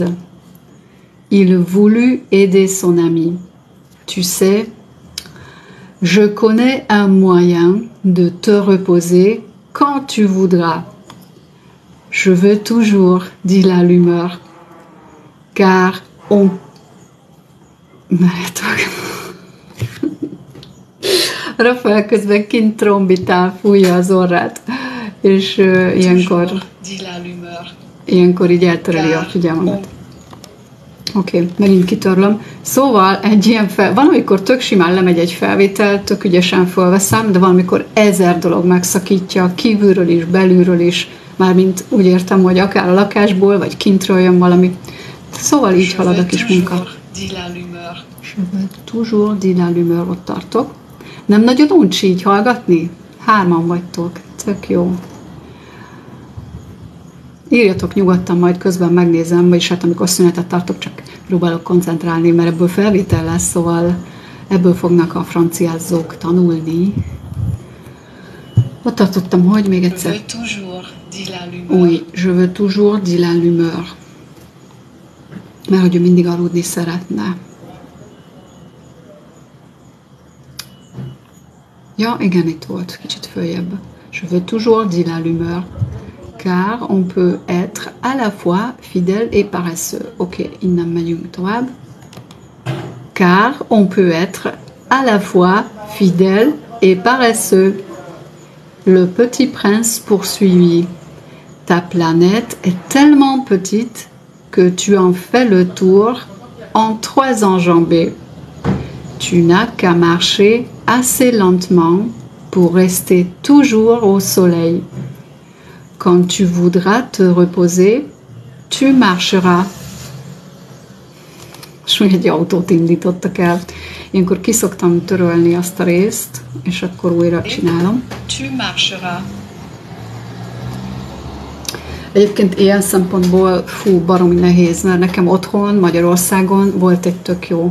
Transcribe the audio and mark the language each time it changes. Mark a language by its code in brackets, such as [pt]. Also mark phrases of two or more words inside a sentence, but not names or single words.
[fr] Il voulut aider son ami. Tu sais, je connais un moyen de te reposer quand tu voudras. Je veux toujours, dit l'allumeur, car on... [hu] Rafael közben kint trombitál, fújja az orrát, és ilyenkor így eltöreli a figyelmemet. Oké, megint kitörlöm. Szóval egy ilyen van, amikor tök simán lemegy egy felvétel, tök ügyesen felveszem, de valamikor 1000 dolog megszakítja, kívülről is, belülről is, mármint úgy értem, hogy akár a lakásból, vagy kintről jön valami. Szóval így halad a kis munka. [fr] Je veux toujours, dit l'allumeur, [hu] ott tartok. Nem nagyon uncsi így hallgatni? 3-an vagytok, tök jó. Írjatok nyugodtan, majd közben megnézem, vagyis hát amikor szünetet tartok, csak próbálok koncentrálni, mert ebből felvétel lesz, szóval ebből fognak a franciázók tanulni. Ott tartottam, hogy még egyszer. [fr] Je veux toujours, dit l'allumeur. Oui, je veux toujours, dit l'allumeur. [hu] Mert hogy ő mindig aludni szeretne. Ja, igen, itt volt, kicsit följebb. [fr] Je veux toujours, dit l'allumeur. Car on peut être à la fois fidèle et paresseux. [hu] Oké, innen megyünk tovább. [fr] Car on peut être à la fois fidèle et paresseux. Le petit prince poursuivit. Ta planète est tellement petite que tu en fais le tour en 3 enjambées. Tu n'as qu'à marcher assez lentement pour rester toujours au soleil. Quand tu voudras te reposer, tu marcheras. [hu] És még egy autót indítottak el. Ilyenkor ki szoktam törölni azt a részt, és akkor újra csinálom. [fr] Tu marcheras. [hu] Egyébként ilyen szempontból baromi nehéz, mert nekem otthon, Magyarországon volt egy tök jó.